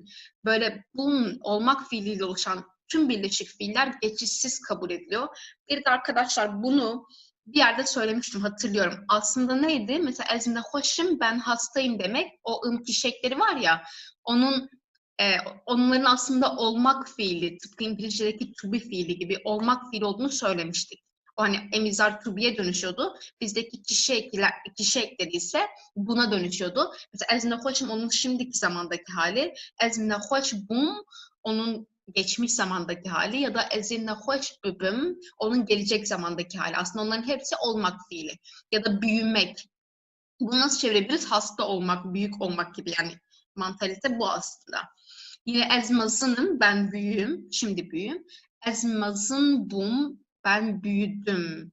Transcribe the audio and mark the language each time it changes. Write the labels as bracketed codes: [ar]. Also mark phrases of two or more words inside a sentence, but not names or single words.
[tr] Böyle bunun olmak fiiliyle oluşan tüm birleşik fiiller geçişsiz kabul ediliyor. Bir de arkadaşlar bunu bir yerde söylemiştim hatırlıyorum. Aslında neydi? Mesela [ku] ez nehoşum [tr] ben hastayım demek. O kişekleri var ya onların aslında olmak fiili, tıpkı İngilizce'deki [en] to be [tr] fiili gibi olmak fiili olduğunu söylemiştik. O hani emizar tubiye dönüşüyordu. Bizdeki kişi eklediyse buna dönüşüyordu. Mesela [ku] ez nehoşum [tr] onun şimdiki zamandaki hali. [ku] Ez nehoş bum [tr] onun geçmiş zamandaki hali ya da [ku] ez nehoş bibim [tr] onun gelecek zamandaki hali. Aslında onların hepsi olmak fiili ya da büyümek. Bunu nasıl çevirebiliriz? Hasta olmak, büyük olmak gibi yani mantalite bu aslında. Yine ezmazınım, ben büyüğüm, şimdi büyüğüm. [ku] Ezmazın bum, [tr] ben büyüdüm.